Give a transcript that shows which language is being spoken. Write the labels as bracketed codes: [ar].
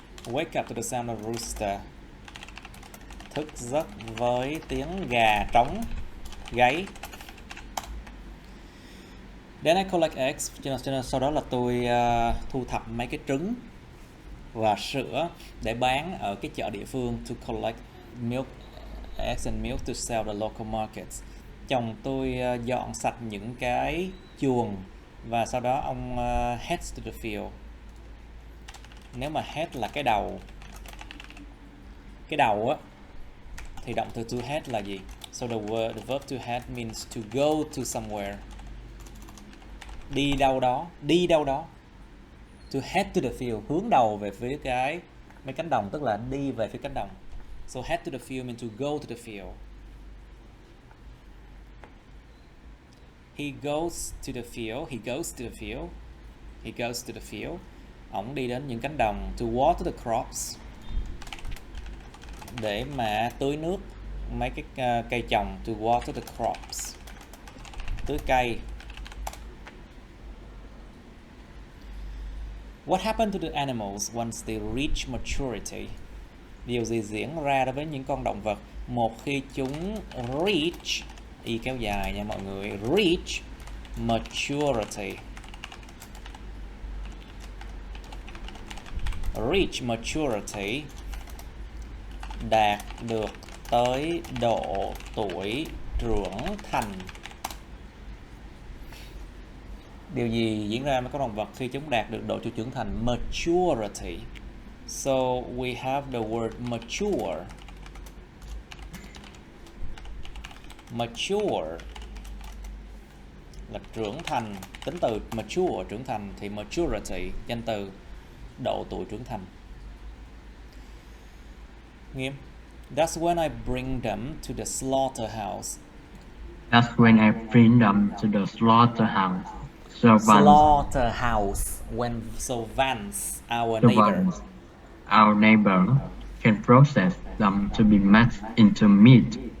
[en] Wake up to the sound of rooster. [vi] Thức giấc với tiếng gà trống gáy. [en] Then I collect eggs, [vi] cho nên sau đó là tôi thu thập mấy cái trứng và sữa để bán ở cái chợ địa phương. [en] To collect milk, eggs and milk to sell the local markets. [vi] Chồng tôi dọn sạch những cái chuồng và sau đó ông [en] heads to the field. [vi] Nếu mà head là cái đầu á, thì động từ to head là gì? [en] So the verb to head means to go to somewhere. [vi] Đi đâu đó. [en] To head to the field, [vi] hướng đầu về phía mấy cánh đồng, tức là đi về phía cánh đồng. [en] So head to the field means to go to the field. He goes to the field. [vi] Ổng đi đến những cánh đồng. [en] To water the crops, [vi] để mà tưới nước mấy cái cây trồng. [en] To water the crops, [vi] tưới cây. [en] What happened to the animals once they reach maturity? [vi] Điều gì diễn ra đối với những con động vật một khi chúng reach, y kéo dài nha mọi người, [en] reach maturity. Reach maturity, [vi] đạt được tới độ tuổi trưởng thành. Điều gì diễn ra với các động vật khi chúng đạt được độ tuổi trưởng thành? [en] Maturity. So we have the word mature. [vi] Mature là trưởng thành, tính từ mature, trưởng thành, thì maturity, danh từ độ tuổi trưởng thành. Nghiêm. [en] That's when I bring them to the slaughterhouse. That's when I bring them to the slaughterhouse. Slaughterhouse. Vance, our neighbor. Our neighbor can process them to be made into meat.